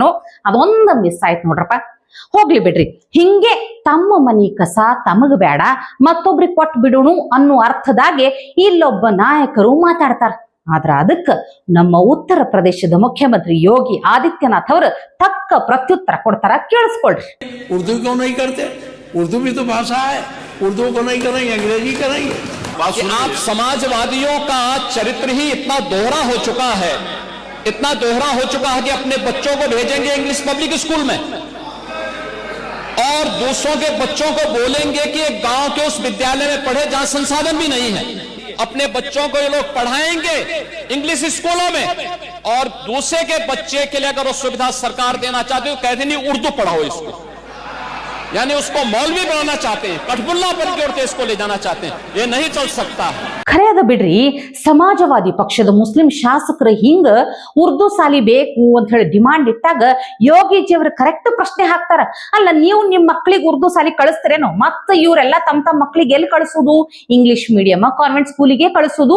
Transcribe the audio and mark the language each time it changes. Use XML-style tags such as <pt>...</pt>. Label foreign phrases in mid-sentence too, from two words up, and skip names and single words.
<kn>ಅದೊಂದು ಮಿಸ್ ಆಯ್ತು ನೋಡ್ರಪ್ಪ. ಹೋಗ್ಲಿ ಬಿಡ್ರಿ. ಹಿಂಗೆ ತಮ್ಮ ಮನಿ ಕಸ ತಮಗ ಬೇಡ, ಮತ್ತೊಬ್ರಿಗೆ ಕೊಟ್ಟು ಬಿಡೋಣ ಅನ್ನೋ ಅರ್ಥದಾಗೆ ಇಲ್ಲೊಬ್ಬ ನಾಯಕರು ಮಾತಾಡ್ತಾರ. ಆದ್ರ ಅದಕ್ಕ ನಮ್ಮ ಉತ್ತರ ಪ್ರದೇಶದ ಮುಖ್ಯಮಂತ್ರಿ ಯೋಗಿ ಆದಿತ್ಯನಾಥ್ ಅವರು ತಕ್ಕ ಪ್ರತ್ಯುತ್ತರ ಕೊಡ್ತಾರ. ಕೇಳಿಸ್ಕೊಳ್ರಿ.</kn> <hi>उर्दू क्यों नहीं करते? उर्दू भी तो भाषा है. उर्दू को नहीं करेंगे, अंग्रेजी करेंगे. आप समाजवादियों का चरित्र ही इतना दोहरा हो चुका है कि अपने बच्चों को भेजेंगे</hi> <en>English public school</en> <hi>में और दूसरों के बच्चों को बोलेंगे कि एक गांव के उस विद्यालय में पढ़े जहां संसाधन भी नहीं है. अपने बच्चों को ये लोग पढ़ाएंगे</hi> <en>English schools</en> <hi>में और दूसरे के बच्चे के लिए अगर वो सुविधा सरकार देना चाहती है, कहते नहीं उर्दू पढ़ाओ इसको, यानी उसको मौलवी बनाना चाहते हैं, कठपुल्ला पर जोड़ते इसको ले जाना चाहते हैं. ये नहीं चल सकता है.</hi> <kn>ಖರೆ ಅದ ಬಿಡ್ರಿ. ಸಮಾಜವಾದಿ ಪಕ್ಷದ ಮುಸ್ಲಿಂ ಶಾಸಕರು ಹಿಂಗ ಉರ್ದು ಸಾಲಿ ಬೇಕು ಅಂತ ಹೇಳಿ ಡಿಮಾಂಡ್ ಇಟ್ಟಾಗ ಯೋಗಿಜಿ ಅವರು ಕರೆಕ್ಟ್ ಪ್ರಶ್ನೆ ಹಾಕ್ತಾರ. ಅಲ್ಲ, ನೀವು ನಿಮ್ ಮಕ್ಳಿಗೆ ಉರ್ದು ಸಾಲಿ ಕಳಿಸ್ತೀರೇನೋ? ಮತ್ತ ಇವರೆಲ್ಲ ತಮ್ಮ ಮಕ್ಳಿಗೆ ಎಲ್ಲಿ ಕಳಿಸೋದು?</kn> <en>English medium convent</en> <kn>ಸ್ಕೂಲಿಗೆ ಕಳಿಸೋದು.</kn>